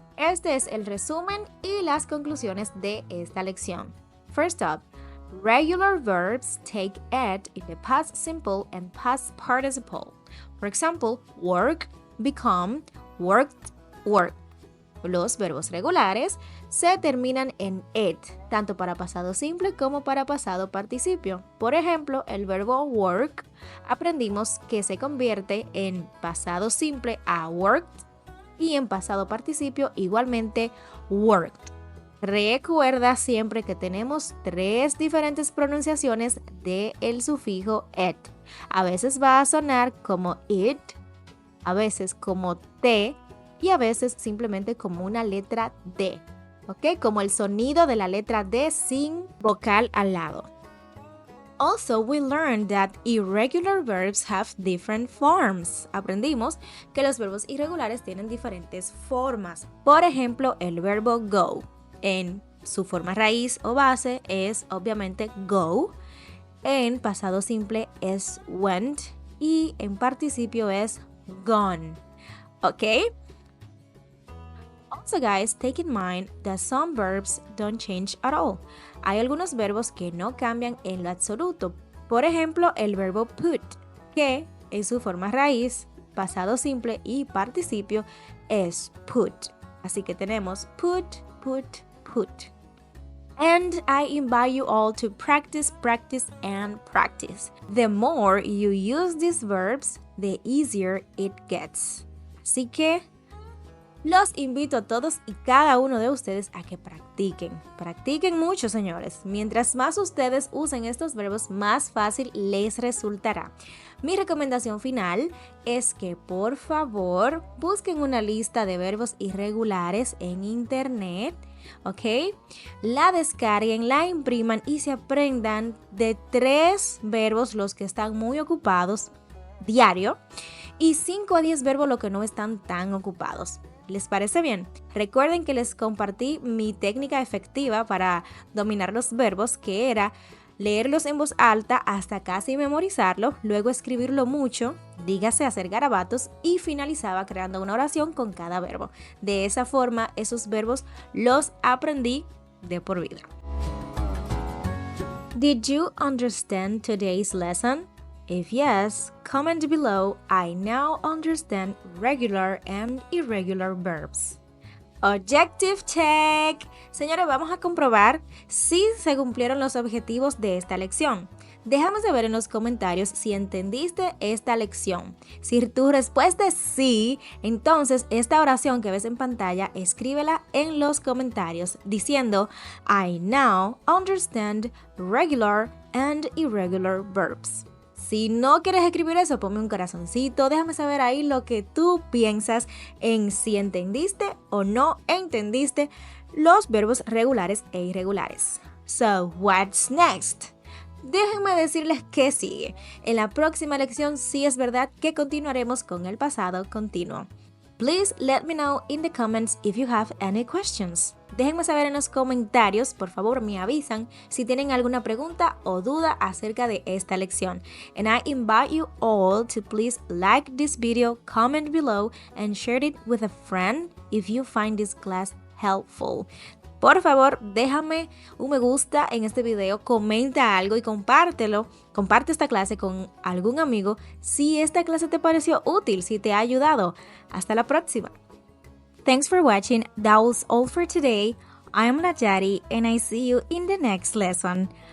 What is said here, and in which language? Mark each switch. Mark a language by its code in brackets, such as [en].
[es] Este es el resumen y las conclusiones de esta lección. [en] First up, regular verbs take ed in the past simple and past participle. For example, work, become, worked, worked. [es] Los verbos regulares se terminan en ed, tanto para pasado simple como para pasado participio. Por ejemplo, el verbo work aprendimos que se convierte en pasado simple a worked y en pasado participio igualmente worked. Recuerda siempre que tenemos 3 diferentes pronunciaciones del sufijo ed. A veces va a sonar como it, a veces como te y a veces simplemente como una letra D, ¿ok? Como el sonido de la letra D sin vocal al lado. [en] Also, we learned that irregular verbs have different forms. [es] Aprendimos que los verbos irregulares tienen diferentes formas. Por ejemplo, el verbo go, en su forma raíz o base es obviamente go, en pasado simple es went y en participio es gone, ¿ok? [en] Also guys, take in mind that some verbs don't change at all. [es] Hay algunos verbos que no cambian en lo absoluto. Por ejemplo, el verbo put, que en su forma raíz, pasado simple y participio es put. Así que tenemos put, put, put. [en] And I invite you all to practice, practice, and practice. The more you use these verbs, the easier it gets. [es] Así que los invito a todos y cada uno de ustedes a que practiquen. Practiquen mucho, señores. Mientras más ustedes usen estos verbos, más fácil les resultará. Mi recomendación final es que por favor busquen una lista de verbos irregulares en internet, ¿ok? La descarguen, la impriman y se aprendan de 3 verbos los que están muy ocupados diario y 5 a 10 verbos los que no están tan ocupados. ¿Les parece bien? Recuerden que les compartí mi técnica efectiva para dominar los verbos, que era leerlos en voz alta hasta casi memorizarlo, luego escribirlo mucho, dígase hacer garabatos y finalizaba creando una oración con cada verbo. De esa forma, esos verbos los aprendí de por vida. [en] Did you understand today's lesson? If yes, comment below. I now understand regular and irregular verbs. Objective check. [es] Señores, vamos a comprobar si se cumplieron los objetivos de esta lección. Déjame saber en los comentarios si entendiste esta lección. Si tu respuesta es sí, entonces esta oración que ves en pantalla, escríbela en los comentarios diciendo [en] I now understand regular and irregular verbs. [es] Si no quieres escribir eso, ponme un corazoncito, déjame saber ahí lo que tú piensas en si entendiste o no entendiste los verbos regulares e irregulares. [en] So, what's next? [es] Déjenme decirles qué sigue. En la próxima lección sí es verdad que continuaremos con el pasado continuo. [en] Please let me know in the comments if you have any questions. [es] Déjenme saber en los comentarios, por favor me avisan si tienen alguna pregunta o duda acerca de esta lección. [en] And I invite you all to please like this video, comment below, and share it with a friend if you find this class helpful. [es] Por favor, déjame un me gusta en este video, comenta algo y compártelo. Comparte esta clase con algún amigo si esta clase te pareció útil, si te ha ayudado. Hasta la próxima. [en] Thanks for watching. That was all for today. I'm Najari and I see you in the next lesson.